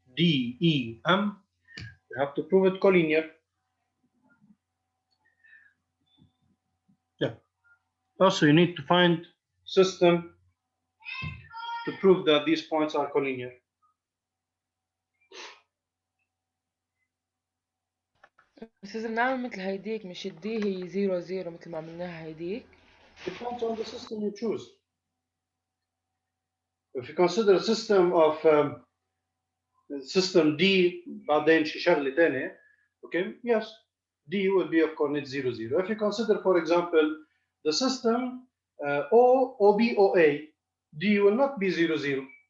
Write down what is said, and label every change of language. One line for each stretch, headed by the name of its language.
English: D, E, M. You have to prove it collinear. Yeah. Also, you need to find system to prove that these points are collinear.
Arabic: بس إذا بنعمل مثل هيديك مش الدي هي 0 0 مثل ما عملناها هيديك.
English: Depends on the system you choose. If you consider a system of system D
Arabic: بعدين شي شغلة تانية,
English: okay, yes, D will be of coordinate 0 0. If you consider, for example, the system O, OB, OA, D will not be 0 0.